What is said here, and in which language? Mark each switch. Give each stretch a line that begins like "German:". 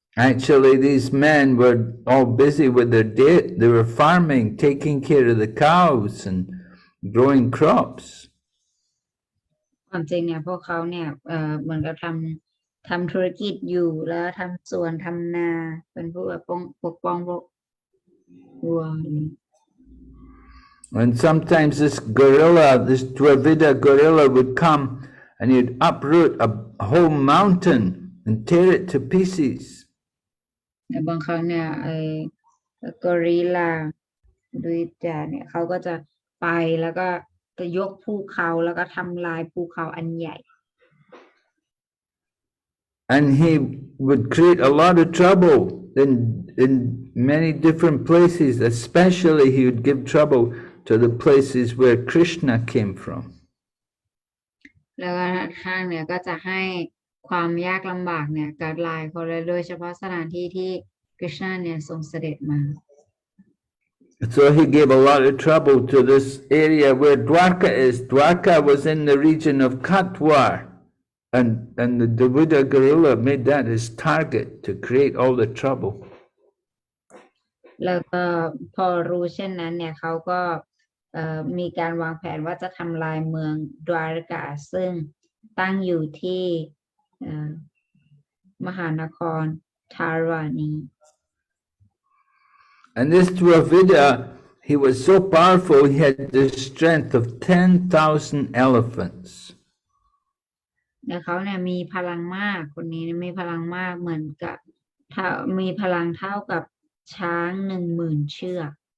English: Actually, these men were all busy with their day. They were farming, taking care of the cows and growing crops.
Thai: ความจริงเนี่ยพวกเขาเนี่ยเหมือนกับทำธุรกิจอยู่แล้วทำสวนทำนาเป็นผู้ปกป้องพวกวัว
English: And sometimes this Dvivida gorilla would come and he'd uproot a whole mountain and tear it to pieces.
Thai: บางครั้งเนี่ยกอริลลาด้วยจ่าเนี่ยเขาก็จะไปแล้วก็จะยกภูเขาแล้วก็ทำลายภูเขาอันใหญ่
English: and he would create a lot of trouble in many different places. Especially, he would give trouble to the places where Krishna came from.
Thai: แล้วก็ท่านเนี่ยก็จะให้ความยากลำบากเนี่ยกับหลายคนเลยโดยเฉพาะสถานที่ที่คริชนาเนี่ยทรงเสด็จมา
English: So he gave a lot of trouble to this area where Dwarka is. Dwarka was in the region of Katwar, and the Dvivida guerrilla made that his target to create all the trouble.
Thai: แล้วก็พอรู้เช่นนั้นเนี่ยเขาก็มีการวางแผนว่าจะทำลายเมืองดวารกาซึ่งตั้งอยู่ที่มหานครทารวานี
English: And this Dvivida, he was so powerful, he had the strength of 10,000 elephants.
Thai: แล้วเขาเนี่ยมีพลังมากคนนี้มีพลังมากเหมือนกับมีพลังเท่ากับช้าง 10,000 เชือก